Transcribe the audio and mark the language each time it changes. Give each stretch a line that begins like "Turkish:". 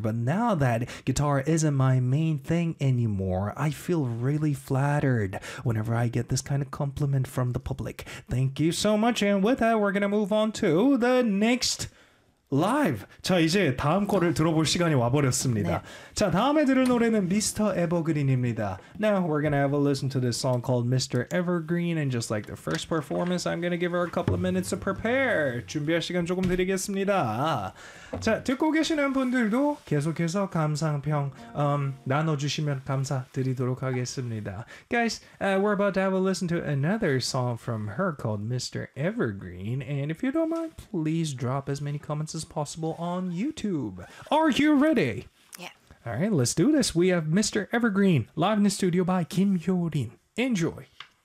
English: But now that guitar isn't my main thing anymore, I feel really flattered whenever I get this kind of compliment from the public. Thank you so much. And with that, we're gonna move on to the next. Live!
Korean: 자, 이제 다음 거를 들어볼 시간이 와버렸습니다. 네. 자, 다음에 들을 노래는 Mr. Evergreen입니다.
English: Now, we're gonna have a listen to this song called Mr. Evergreen, and just like the first performance, I'm gonna give her a couple of minutes to prepare.
Korean: 준비할 시간 조금 드리겠습니다. 자, 듣고 계시는 분들도 계속해서 감상평 나눠주시면 감사드리도록 하겠습니다.
English: Guys, we're about to have a listen to another song from her called Mr. Evergreen, and if you don't mind, please drop as many comments as possible on YouTube. Are you ready? Yeah. All right, let's do this. We have Mr. Evergreen live in the studio by Kim Hyo-rin. Enjoy.